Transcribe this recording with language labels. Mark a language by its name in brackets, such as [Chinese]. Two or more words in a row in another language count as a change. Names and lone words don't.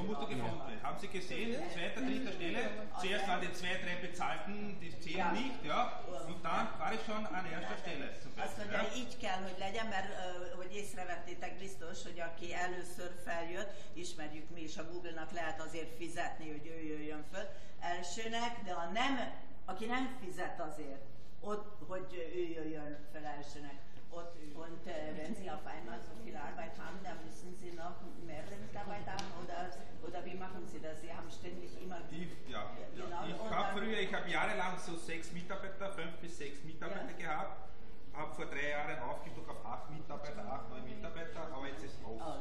[German] gefunden. Haben Sie gesehen? Zweiter, dritter Stelle. Zuerst waren die zwei, drei Bezahlten, die zählen nicht, ja. Und dann war ich schon an erster Stelle. [Hungarian] Azt mondja, így kell, hogy legyen, mert hogy észrevettétek biztos, hogy aki először feljött, ismerjük mi is, a Google-nak lehet azért fizetni, hogy ő jöjjön föl elsőnek, de aki nem fizet azért, ott, hogy ő jöjjön fel elsőnek. [German] Und wenn Sie auf einmal so viel Arbeit haben, dann müssen Sie noch mehrere Mitarbeiter haben oder wie machen Sie das? Sie haben ständig immer... Ich habe jahrelang so 5 bis 6 Mitarbeiter gehabt, habe vor 3 Jahren aufgestockt auf 8 Mitarbeiter, 8, 9 Mitarbeiter, aber jetzt ist es aus.